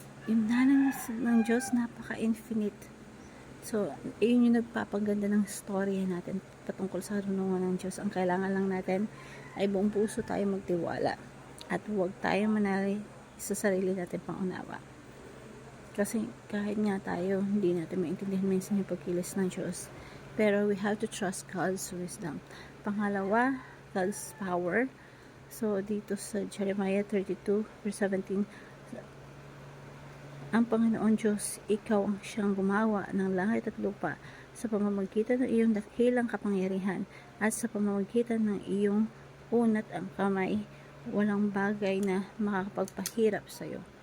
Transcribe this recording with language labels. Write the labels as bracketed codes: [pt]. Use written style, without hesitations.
[tl] Yung dalang ng Diyos, napaka-infinite. So, yun yung nagpapaganda ng story natin patungkol sa karunungan ng Diyos. Ang kailangan lang natin ay buong puso tayo magtiwala at huwag tayo manali sa sarili natin pangunawa. Kasi kahit nga tayo, hindi natin maintindihan minsan yung pagkilos ng Diyos. Pero [en] we have to trust God's wisdom. Pangalawa, God's power. [tl] So, dito sa Jeremiah 32, verse 17, ang Panginoon Diyos, ikaw ang siyang gumawa ng langit at lupa sa pamamagitan ng iyong dakilang kapangyarihan at sa pamamagitan ng iyong unat ang kamay, walang bagay na makakapagpahirap sa iyo.